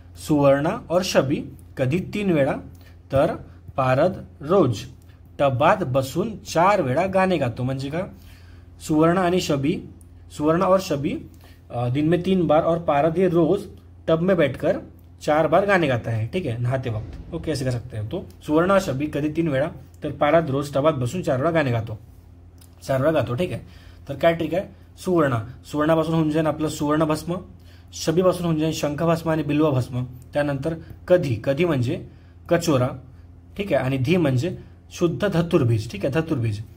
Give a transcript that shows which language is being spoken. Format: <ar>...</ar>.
<mr>सुवर्ण और शबी कधी 3 वेळा तर पारद रोज टबात बसून 4 वेळा गाणे गातो। म्हणजे का?</mr> <hi>सुवर्ण आणि शबी, सुवर्ण और शबी दिन में 3 बार और पारद ये रोज टब में बैठकर 4 बार गाने गाता है। ठीक है, नहाते वक्त। ओके, ऐसे कर सकते हैं। तो</hi> <mr>सुवर्ण और शबी कधी 3 वेळा तर पारद रोज टबात बसून 4 वेळा गाणे गातो, 4 वेळा गातो। ठीक आहे, तर काय ट्रिक आहे? सुवर्ण, सुवर्णापासून होऊन जाईल आपलं सुवर्ण भस्म, शबीपासून होऊन जाईल शंखभस्म आणि बिल्व भस्म। त्यानंतर कधी, कधी म्हणजे कचोरा। ठीक आहे, आणि धी म्हणजे शुद्ध धतुरबीज। ठीक आहे, धतुरबीज।</mr>